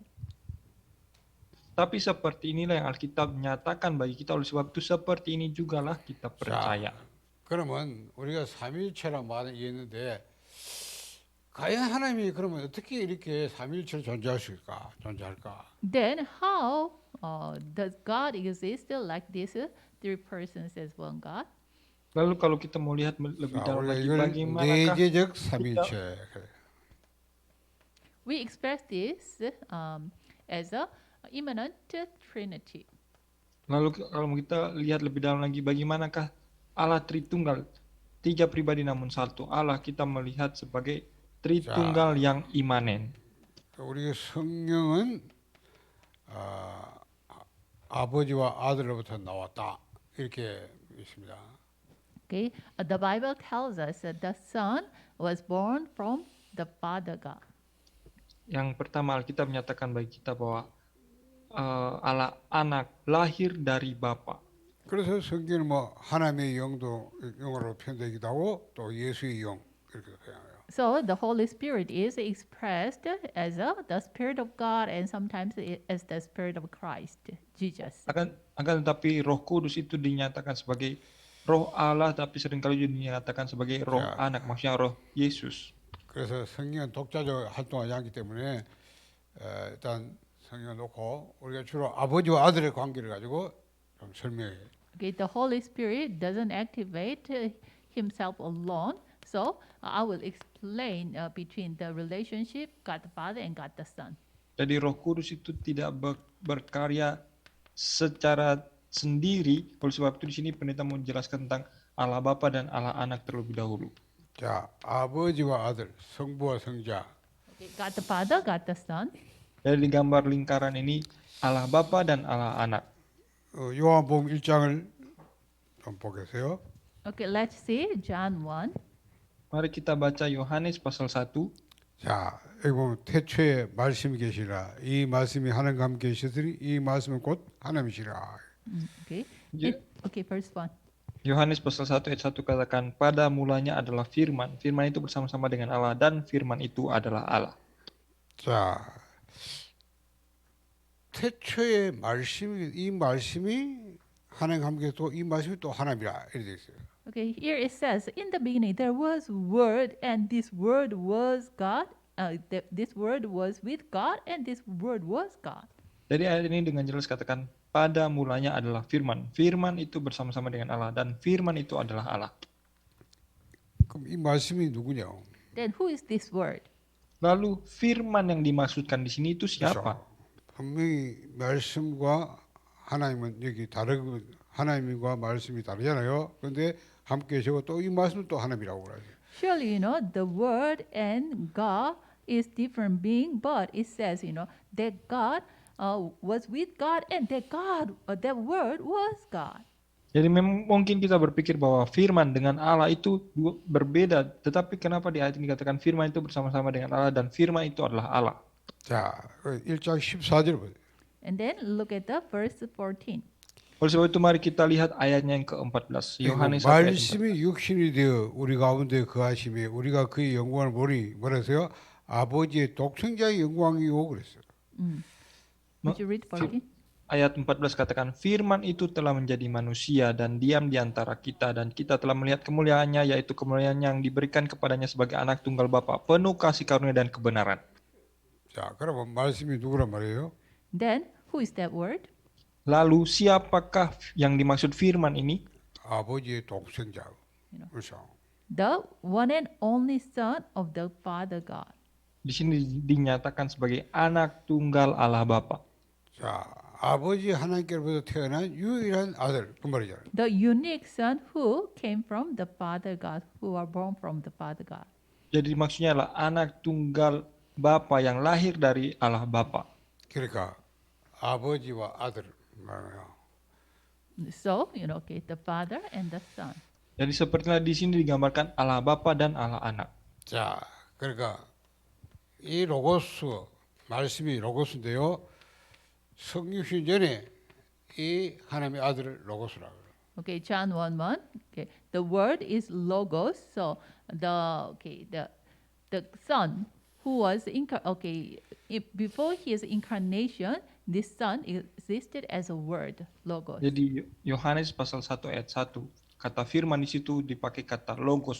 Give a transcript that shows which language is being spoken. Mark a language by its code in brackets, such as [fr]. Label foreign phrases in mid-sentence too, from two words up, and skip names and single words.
[id] Tapi seperti inilah yang Alkitab nyatakan bagi kita, oleh sebab itu seperti ini jugalah kita percaya. [ko] 그러면 우리가 삼위일체란 말을 이해했는데 과연 하나님이 그러면 어떻게 이렇게 삼위일체로 존재할까? [en] Then how does God exist like this? Three persons as one God. [id] Lalu kalau kita mau lihat lebih [ko] 자, [id] dalam [ko] 우리가 [id] lagi, [ko] 이걸 [id] bagaimanakah [ko] 내재적 삼위일체. [en] We express this as a immanent Trinity. [id] Lalu kalau kita lihat lebih dalam lagi, bagaimanakah Allah Tritunggal, 3 pribadi namun satu Allah, kita melihat sebagai Tritunggal yang imanen. [ko] 우리 성령은 아버지와 아들로부터 나왔다 이렇게 있습니다. [en] Okay, the Bible tells us that the Son was born from the Father God. [id] Yang pertama Alkitab menyatakan bagi kita bahwa Allah anak lahir dari Bapa. [ko] 그래서 성경은 뭐 하나님의 영도 영어로 표현되기도 하고 또 예수의 영 이렇게 표현해요. [en] So the Holy Spirit is expressed as the Spirit of God and sometimes as the Spirit of Christ, Jesus. [id] Akan tetapi Roh Kudus itu dinyatakan sebagai Roh Allah, tapi seringkali juga dinyatakan sebagai Roh Ya. Anak, maksudnya Roh Yesus. [ko] 그래서 성경은 독자적 활동하지 않기 때문에 일단 성경을 놓고 우리가 주로 아버지와 아들의 관계를 가지고 좀 설명해요. [en] Okay, the Holy Spirit doesn't activate himself alone. So I will explain between the relationship God the Father and God the Son. [id] Jadi Roh Kudus itu tidak berkarya secara sendiri. Oleh sebab itu di sini pendeta mau menjelaskan tentang Allah Bapa dan Allah Anak terlebih dahulu. [ko] 자, 아버지와 아들, 성부와 성자. [en] Okay, God the Father, God the Son. [id] Jadi di gambar lingkaran ini Allah Bapa dan Allah Anak. [ko] 요한복음 1장을 좀 보겠어요. [en] Okay, let's see John 1. [id] Mari kita baca Yohanes pasal 1. [ko] 자, 여기 보면 태초에 말씀이 계시라. 이 말씀이 하나님과 함께 계시더니 이 말씀은 곧 하나님이시라. [en] Okay. [id] Ya. [en] Okay, verse 1. [id] Yohanes pasal 1 ayat 1 katakan, pada mulanya adalah firman. Firman itu bersama-sama dengan Allah dan firman itu adalah Allah. [ko] 자, 태초에 말씀이 이 말씀이 하나님과 함께 또 이 말씀이 또 하나님이라 이렇게 돼 있어요. [en] Okay, here it says, in the beginning there was Word, and this Word was God. This Word was with God, and this Word was God. [id] Jadi ayat ini dengan jelas katakan, pada mulanya adalah firman. Firman itu bersama-sama dengan Allah dan firman itu adalah Allah. [ko] 그럼 이 말씀이 누구냐? [en] Then who is this Word? [id] Lalu firman yang dimaksudkan di sini itu siapa? [ko] 분명히 말씀과 하나님은 여기 다르고 하나님과 말씀이 다르잖아요. 그런데 함께 계시고 또 이 말씀은 또 하나님이라고 그래요. [en] Surely, the Word and God is different being, but it says, that God was with God, and that word was God. [id] Jadi memang mungkin kita berpikir bahwa firman dengan Allah itu berbeda, tetapi kenapa di ayat ini dikatakan firman itu bersama-sama dengan Allah dan firman itu adalah Allah. [ko] 자, 1장 14절 보세요. [en] And then look at the verse 14. [id] Oleh sebab itu mari kita lihat ayatnya yang ke-14. Yohanes 1 ayat 14. [ko] 말씀이 육신이 되어 우리 가운데 거하심에 우리가 그의 영광을 보니 뭐라서요? 아버지의 독생자의 영광이요 그랬어요. [en] Would you read 14? [id] Ayat 14 katakan, firman itu telah menjadi manusia dan diam di antara kita, dan kita telah melihat kemuliaannya, yaitu kemuliaan yang diberikan kepadanya sebagai anak tunggal Bapa, penuh kasih karunia dan kebenaran. [ko] 자, 그러면 말씀이 누구란 말이에요? [en] Then who is that word? [id] Lalu siapakah yang dimaksud firman ini? [ko] 아버지의 독생자. 그렇죠. [en] The one and only Son of the Father God. [id] Di sini dinyatakan sebagai anak tunggal Allah Bapa. [ko] 자, 아버지 하나님께로부터 태어난 유일한 아들 그 말이잖아요. [en] The unique Son who came from the Father God, who are born from the Father God. [id] Jadi maksudnya adalah anak tunggal Bapa yang lahir dari Allah Bapa. [ko] 그러니까 아버지와 아들 말이에요. [en] So, okay, the Father and the Son. [id] Jadi sepertilah di sini digambarkan Allah Bapa dan Allah Anak. [ko] 자, 그러니까 이 로고스 말씀이 로고스인데요. 성육신 전에 이 하나님의 아들을 로고스라고 그래요. [en] Okay, John 1:1. Okay, the word is logos. So the Son who was before his incarnation, this Son existed as a word, logos. [id] Jadi Yohanes pasal 1 ayat 1, kata firman di situ dipakai kata logos.